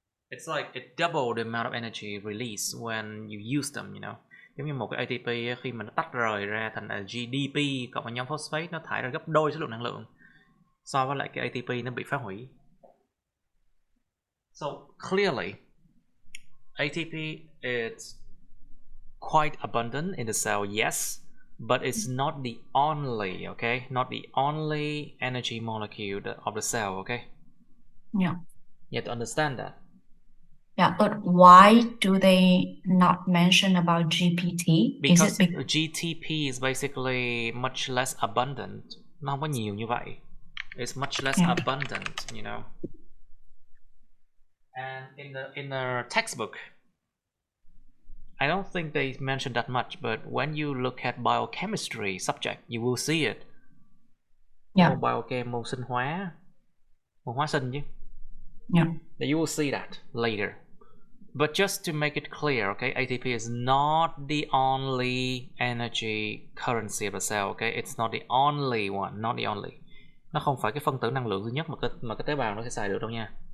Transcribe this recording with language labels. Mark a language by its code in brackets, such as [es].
[en] It's like it double the amount of energy released when you use them, you know. [vi] Giống như một cái ATP khi mà nó tách rời ra thành là GDP cộng với nhóm phosphate, nó thải ra gấp đôi số lượng năng lượng so với lại cái ATP nó bị phá hủy. [en] So clearly ATP is quite abundant in the cell, yes, but it's not the only, okay, not the only energy molecule of the cell, okay? Yeah. You have to understand that. Yeah, but why do they not mention about GPT? Because GTP is basically much less abundant. [vi] Nó không có nhiều như vậy. [en] It's much less abundant, you know. And in the textbook, I don't think they mentioned that much, but when you look at biochemistry subject, you will see it. Yeah. [vi] Môn biochem, môn sinh hóa, môn hóa sinh chứ. [en] Yeah. You will see that later. But just to make it clear, okay, ATP is not the only energy currency of the cell, okay? It's not the only one, not the only. [vi] Nó không phải cái phân tử năng lượng duy nhất mà cái tế bào nó sẽ xài được đâu nha.